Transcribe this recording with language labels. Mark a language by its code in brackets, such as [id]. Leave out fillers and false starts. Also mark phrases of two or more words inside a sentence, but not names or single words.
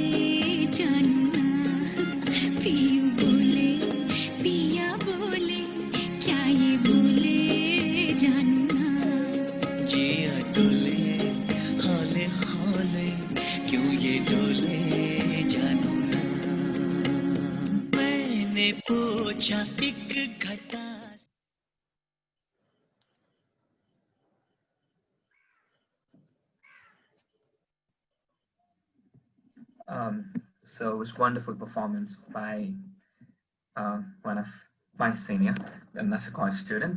[hi] जानू ना पियू बोले पिया बोले क्या ये बोले जानू ना जिया डोले हौले हौले क्यों ये डोले जानू ना मैंने पूछा एक घटा [en] So it was wonderful performance by one of my senior, a National College student.